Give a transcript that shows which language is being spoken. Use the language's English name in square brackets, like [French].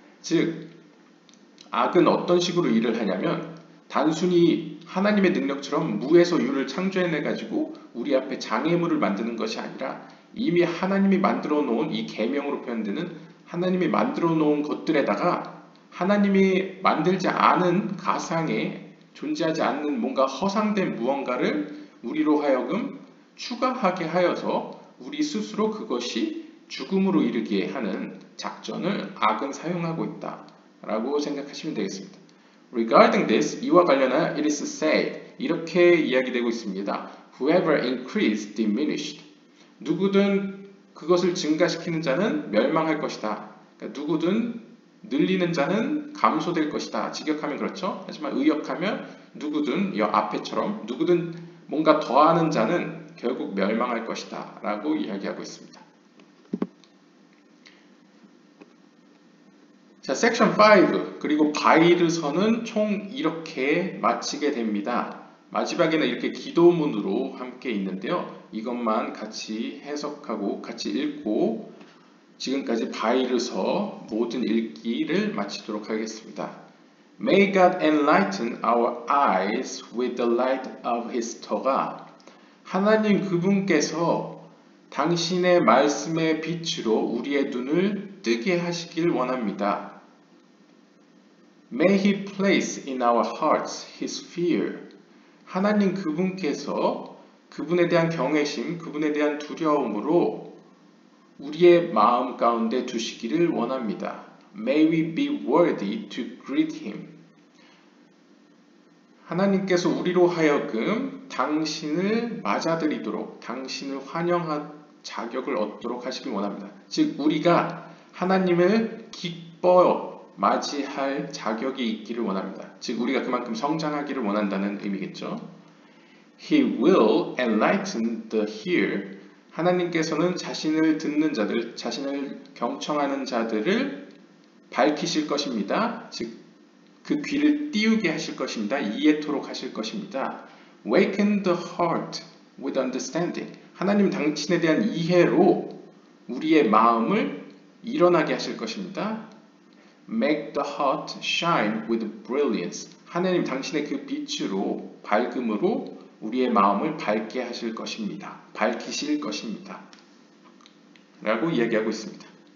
[Korean] 즉 악은 어떤 식으로 일을 하냐면 단순히 하나님의 능력처럼 무에서 유를 창조해내 가지고 우리 앞에 장애물을 만드는 것이 아니라 이미 하나님이 만들어 놓은 이 계명으로 표현되는 하나님이 만들어 놓은 것들에다가 하나님이 만들지 않은 가상에 존재하지 않는 뭔가 허상된 무언가를 우리로 하여금 추가하게 하여서 우리 스스로 그것이 죽음으로 이르게 하는 작전을 악은 사용하고 있다 라고 생각하시면 되겠습니다. [English] Regarding this, [Korean] 이와 관련하여 [English] it is said, [Korean] 이렇게 이야기되고 있습니다. [English] Whoever increased diminished. [Korean] 누구든 그것을 증가시키는 자는 멸망할 것이다. 그러니까 누구든 늘리는 자는 감소될 것이다. 직역하면 그렇죠. 하지만 의역하면 누구든 이 앞에처럼 누구든 뭔가 더하는 자는 결국 멸망할 것이다 라고 이야기하고 있습니다. 자, 섹션 5 그리고 바이르서는 총 이렇게 마치게 됩니다. 마지막에는 이렇게 기도문으로 함께 있는데요. 이것만 같이 해석하고 같이 읽고 지금까지 바이르서 모든 읽기를 마치도록 하겠습니다. [English] May God enlighten our eyes with the light of His Torah. [Korean] 하나님 그분께서 당신의 말씀의 빛으로 우리의 눈을 뜨게 하시길 원합니다. [English] May He place in our hearts His fear. [Korean] 하나님 그분께서 그분에 대한 경외심, 그분에 대한 두려움으로 우리의 마음 가운데 두시기를 원합니다. [English] May we be worthy to greet Him. [Korean] 하나님께서 우리로 하여금 당신을 맞아들이도록, 당신을 환영할 자격을 얻도록 하시길 원합니다. 즉 우리가 하나님을 기뻐 맞이할 자격이 있기를 원합니다. 즉 우리가 그만큼 성장하기를 원한다는 의미겠죠. [English] He will enlighten the hearer. [Korean] 하나님께서는 자신을 듣는 자들, 자신을 경청하는 자들을 밝히실 것입니다. 즉 그 귀를 띄우게 하실 것입니다. 이해토록 하실 것입니다. [English] Waken the heart with understanding. [Korean] 하나님 당신에 대한 이해로 우리의 마음을 일어나게 하실 것입니다. [English] Make the heart shine with brilliance. [Korean] 하나님 당신의 그 빛으로, 밝음으로 우리의 마음을 밝게 하실 것입니다. 밝히실 것입니다. 라고 이야기하고 있습니다.